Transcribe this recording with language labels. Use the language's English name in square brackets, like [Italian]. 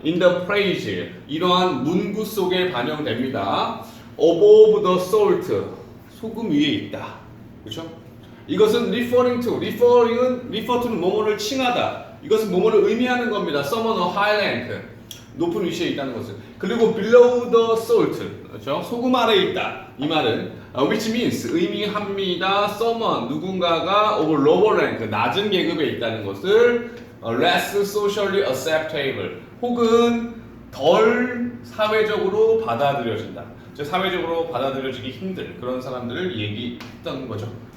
[English] in the phrase, [Korean] 이러한 문구 속에 반영됩니다. [English] above the salt, [Korean] 소금 위에 있다. 그렇죠? 이것은 [English] referring to [Korean] 는 뭐뭐를 칭하다. 이것은 뭐뭐를 의미하는 겁니다. [English] someone of high rank, [Korean] 높은 위치에 있다는 것을. 그리고 [English] below the salt, [Korean] 그렇죠? 소금 아래에 있다. 이 말은 [English] which means [Korean] 의미합니다. someone, 누군가가 [English] of lower rank, [Korean] 낮은 계급에 있다는 것을 [English] less socially acceptable, [Korean] 혹은 덜 사회적으로 받아들여진다. 즉 사회적으로 받아들여지기 힘들 그런 사람들을 얘기했던 거죠.